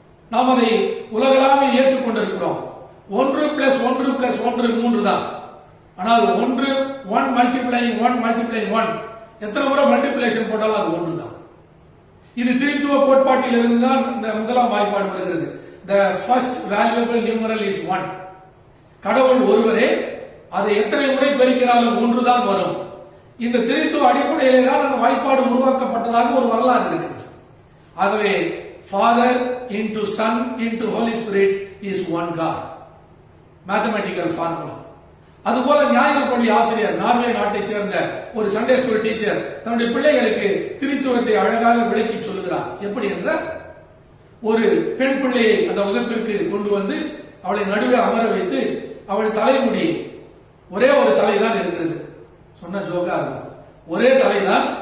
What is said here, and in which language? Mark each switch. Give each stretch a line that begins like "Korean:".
Tamil: நாம் அதை உலகளாவே ஏற்றுக்கொண்டிருக்கிறோம். 1 + 1 + 1 3 தான். ஆனால் 1 மல்டிப்ளைங் 1 எத்தனை முறை மல்டிபிளேஷன் போட்டாலும் அது 1 தான். இது திருத்துவ கோட்பாட்டில் இருந்து தான் இந்த முதலாம் வாய்ப்பாடு வருகிறது.
English: The first valuable numeral is 1.
Tamil: கடவுள் ஒருவரே, அதை எத்தனை முறை பெருக்கினாலும் 1 தான் வரும். இந்த திருத்துவ அடிப்படையிலே தான் அந்த வாய்ப்பாடு உருவாக்கப்பட்டதாக ஒரு வரலாறு இருக்கிறது. ஆகவே
English: Father into Son into Holy Spirit is one God. Mathematical formula.
Tamil: அதுபோல ஞாயிறு பள்ளி ஆசிரியர், நார்வே நாட்டைச் சேர்ந்த ஒரு சண்டே ஸ்கூல் டீச்சர் தன்னுடைய பிள்ளைகளுக்கு திருத்துவத்தை அழகாக விளக்கி சொல்லுகிறார். எப்படி என்ற, ஒரு பெண் பிள்ளையை அந்த வகுப்பிற்கு கொண்டு வந்து அவளை நடுவே அமர வைத்து அவள் தலைமுடி ஒரே ஒரு தலைதான் இருக்கிறது. சொன்ன ஜோக்கா இருக்கும். ஒரே தலைதான்.